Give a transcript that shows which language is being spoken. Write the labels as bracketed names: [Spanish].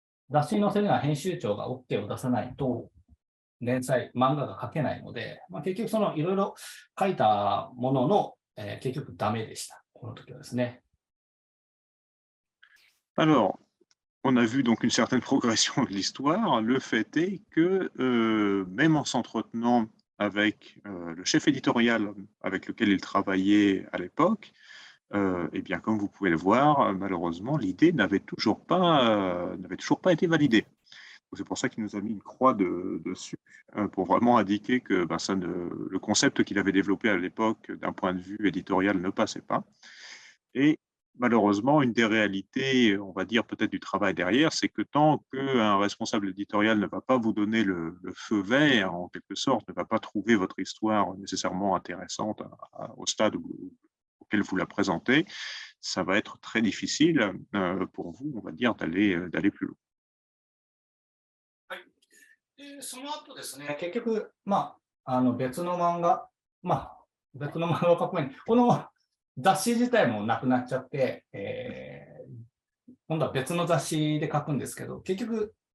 [Japanese] 雑誌に載せるのは編集長が OK を出さないと連載、漫画が描けないので、結局いろいろ書いたものの、結局ダメでした。この時はですね。 [French] Alors, on a vu donc une certaine progression de l'histoire. Le fait est que même en s'entretenant avec le chef éditorial avec lequel il travaillait à l'époque, eh bien, comme vous pouvez le voir, malheureusement, l'idée n'avait toujours pas été validée. C'est pour ça qu'il nous a mis une croix dessus pour vraiment indiquer que le concept qu'il avait développé à l'époque d'un point de vue éditorial ne passait pas. Et malheureusement, une des réalités, on va dire peut-être du travail derrière, c'est que tant qu'un responsable éditorial ne va pas vous donner le feu vert, en quelque sorte, ne va pas trouver votre histoire nécessairement intéressante au stade auquel vous la présentez, ça va être très difficile pour vous, on va dire, d'aller plus loin. [Japanese] で、その後ですね、結局、別の漫画、別の漫画を描く前に、この雑誌自体もなくなっちゃって、今度は別の雑誌で書くんですけど、結局、